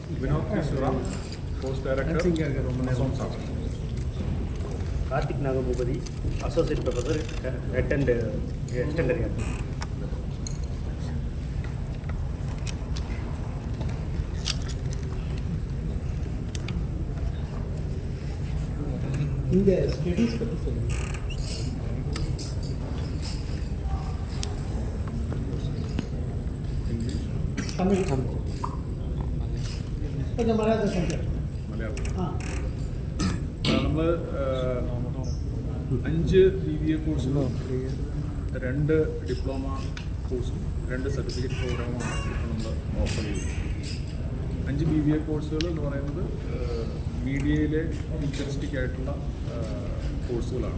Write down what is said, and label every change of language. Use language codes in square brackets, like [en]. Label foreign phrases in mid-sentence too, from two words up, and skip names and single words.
[en] Vinod Krishna, Post Director, Karthik Nagabhupati, Associate Professor, Extended Year. [ta] இந்த ஸ்டடீஸ் பற்றி சொல்லுங்கள். தமிழ் கொஞ்சம் [ml] മലയാളം സംസാരിക്കും. നമ്മൾ 5 BBA കോഴ്സുകളും 2 ഡിപ്ലോമ കോഴ്സും 2 സർട്ടിഫിക്കറ്റ് പ്രോഗ്രാമാണ് നമ്മൾ ഓഫർ ചെയ്യുന്നത്. 5 BBA കോഴ്സുകൾ എന്ന് പറയുന്നത് മീഡിയയിലെ ഫ്യൂച്ചറിസ്റ്റിക് ആയിട്ടുള്ള കോഴ്സുകളാണ്.